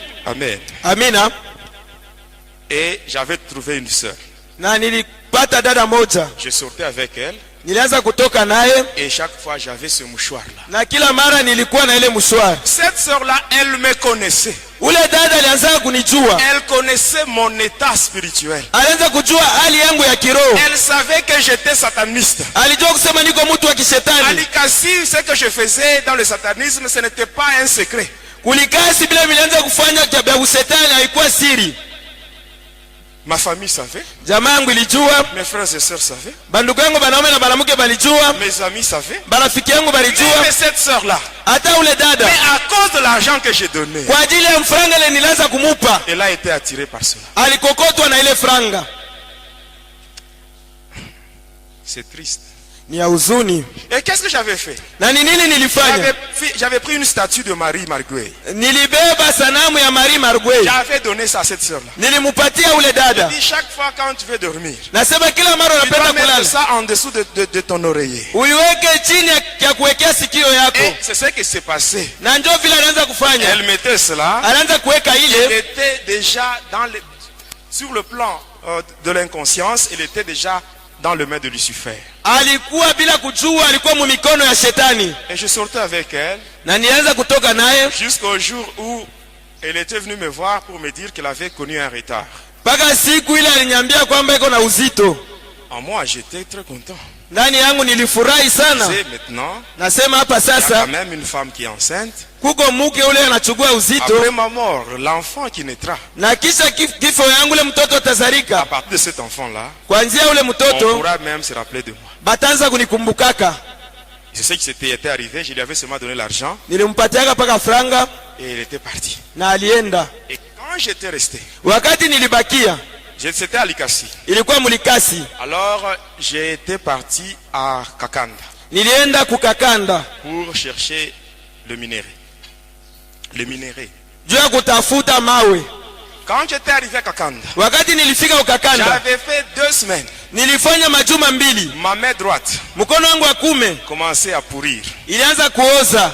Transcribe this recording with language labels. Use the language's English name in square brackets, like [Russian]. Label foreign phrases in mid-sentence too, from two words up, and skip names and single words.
[French] Amen. [Swahili] Amina. [French] Et j'avais trouvé une sœur. [Swahili] Na nilipata dada moja, [French] Je sortais avec elle [Swahili] nilianza kutoka naye, [French] et chaque fois j'avais ce mouchoir-là. [Swahili] na kila mara nilikuwa na ile mshwari. [French] Cette sœur-là, elle me connaissait. [Swahili] Ule dada alianza kunijua, [French] Elle connaissait mon état spirituel. [Swahili] alianza kujua hali yangu ya kiroho, [French] Elle savait que j'étais sataniste. [Swahili] alijua kusema niko mtu wa kishetani. Alikasi, [French] ce que je faisais dans le satanisme, ce n'était pas un secret. [Swahili] Kulikasi bila nilianza kufanya vya ushetani, haikuwa siri. [French] Ma famille savait, [Swahili] Jamaa yangu ilijua, [French] mes frères et sœurs savaient, [Swahili] bandugu yangu banaume na banamuke balijua, [French] mes amis savaient. [Swahili] barafiki yangu balijua, [French] Mais cette sœur-là, [Swahili] hata ule dada, [French] mais à cause de l'argent que j'ai donné, [Swahili] kwa ajili ya mfranga ile nilianza kumupa, [French] elle a été attirée par cela. [Swahili] alikokotwa na ile franga. [French] C'est triste. [Swahili] Ni ya huzuni. [French] Et qu'est-ce que j'avais fait? [Swahili] Na ni nini nilifanya? [French] J'avais pris une statue de Marie Marguerite. [Swahili] Nilibeba sanamu ya Marie Marguerite, [French] J'avais donné ça à cette sœur-là. [Swahili] nilimupatia ule dada. [French] Je dis chaque fois quand tu veux dormir, [Swahili] Nasema kila mara [French] tu dois [Swahili] unapenda [French] mettre [Swahili] kulala, [French] ça en dessous de ton oreiller. [Swahili] uiweke chini ya kuwekea sikio yako. [French] Et c'est ce qui s'est passé. [Swahili] Na ndio vile anaanza kufanya, [French] Elle mettait cela. [Swahili] anaanza kuweka [French] Elle [Swahili] ile. [French] était déjà sur le plan de l'inconscience, elle était déjà dans le main de Lucifer. [Swahili] Alikuwa bila kujua, alikuwa mu mikono ya shetani. [French] Et je sortais avec elle [Swahili] Na nianza kutoka naye [French] jusqu'au jour où elle était venue me voir pour me dire qu'elle avait connu un retard. [Swahili] mpaka siku ile aliniambia kwamba iko na uzito. [French] En moi, j'étais très content. [Swahili] Ndani yangu nilifurahi sana. [French] C'est maintenant, [Swahili] Nasema hapa [French] il y a [Swahili] sasa [French] quand même une femme qui est enceinte. [Swahili] kuko mke ule anachukua uzito, [French] Après ma mort, l'enfant qui naîtra, [Swahili] na kisha kifo yangu ule mtoto [French] à [Swahili] atazarika. [French] partir de cet enfant-là, [Swahili] Kuanzia ule [French] on [Swahili] mtoto [French] pourra même se rappeler de moi. [Swahili] batanza kunikumbukaka. [French] C'est ce qui s'était arrivé, je lui avais seulement donné l'argent [Swahili] Nilimpatiaka paka franga [French] et elle était partie. [Swahili] na alienda. [French] Et quand j'étais resté, [Swahili] Wakati nilibakia [French] c'était à Likasi. [Swahili] ilikuwa Mulikasi, [French] Alors j'ai été parti à Kakanda [Swahili] nilienda kukakanda [French] pour chercher le minerai. Le minerai. [Swahili] juu ya kutafuta mawe. [French] Quand j'étais arrivé à Kakanda, [Swahili] wakati nilifika ukakanda, [French] j'avais fait 2 semaines. [Swahili] nilifanya majuma mbili. [French] Ma main droite, [Swahili] mkono wangu wa kume [French] commençait à pourrir. [Swahili] ilianza kuoza.